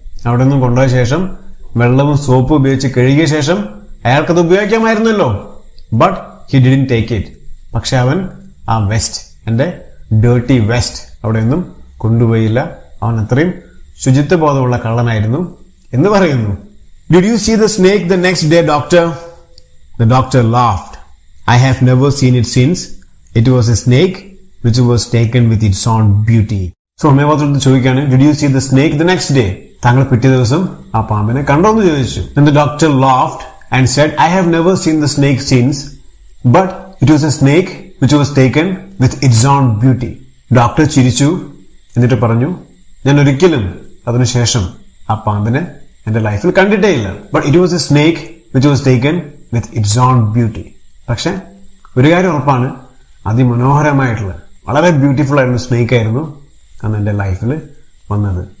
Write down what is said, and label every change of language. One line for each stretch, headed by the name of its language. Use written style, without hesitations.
Malayalam: അവിടെ നിന്നും കൊണ്ടുപോയ ശേഷം വെള്ളവും സോപ്പും ഉപയോഗിച്ച് കഴുകിയ ശേഷം അയാൾക്കത് ഉപയോഗിക്കാമായിരുന്നല്ലോ.
English: But he didn't take it.
Malayalam: പക്ഷെ അവൻ ആ വെസ്റ്റ്, എന്റെ ഡേർട്ടി വെസ്റ്റ് അവിടെ നിന്നും കൊണ്ടുപോയില്ല. അവൻ അത്രയും ശുചിത്വബോധമുള്ള കള്ളനായിരുന്നു എന്ന് പറയുന്നു.
English: Did you see the snake the next day, doctor? The doctor laughed. I have never seen it since. It was a snake which was taken with its own beauty.
Malayalam: So homeopath ചോദിക്കുകയാണ്,
English: Did you see the snake the next day?
Malayalam: താങ്കൾ പിറ്റേ ദിവസം ആ പാമ്പിനെ കണ്ടോ എന്ന് ചോദിച്ചു.
English: Then the doctor laughed and said, I have never seen the snake since, but it was a snake which was taken with its own beauty.
Malayalam: Doctor ചിരിച്ചു, എന്നിട്ട് പറഞ്ഞു, ഞാൻ ഒരിക്കലും അതിനുശേഷം ആ പാമ്പിനെ എന്റെ ലൈഫിൽ കണ്ടിട്ടേ ഇല്ല.
English: But it was a snake which was taken with its own beauty.
Malayalam: പക്ഷെ ഒരു കാര്യം ഉറപ്പാണ്, അതിമനോഹരമായിട്ടുള്ള വളരെ ബ്യൂട്ടിഫുൾ ആയിട്ടുള്ള സ്നേക്ക് ആയിരുന്നു അന്ന് എന്റെ ലൈഫിൽ വന്നത്.